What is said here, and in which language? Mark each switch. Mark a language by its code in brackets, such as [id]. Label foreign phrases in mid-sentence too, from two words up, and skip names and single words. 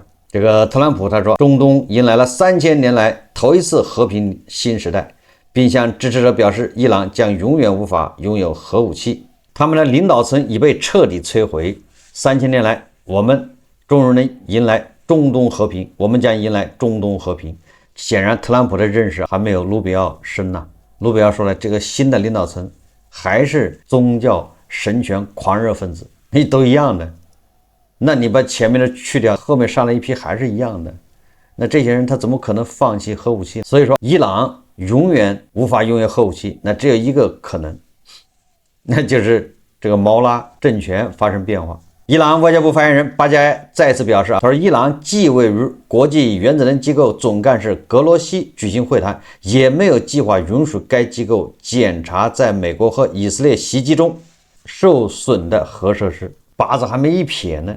[zh] 這個特朗普他說，中東迎來了3000年來頭一次和平新時代，並向支持者表示，伊朗將永遠無法擁有核武器，他們的領導層已被徹底摧毀。3000年來，我們終於能迎來中東和平，我們將迎來中東和平。顯然特朗普的認識還沒有盧比奧深吶。盧比奧說了，這個新的領導層還是宗教神權狂熱分子，你都一樣的，那你把前面的去掉，後面上了一批還是一樣的，那這些人他怎麼可能放棄核武器？所以說伊朗永遠無法擁有核武器，那只有一個可能，那就是這個毛拉政權發生變化。伊朗外交部发言人巴加埃再次表示，他說伊朗既未與國際原子能機構總幹事格羅西舉行會談，也沒有計劃允許該機構檢查在美國和以色列襲擊中受損的核設施，靶子還沒一撇呢。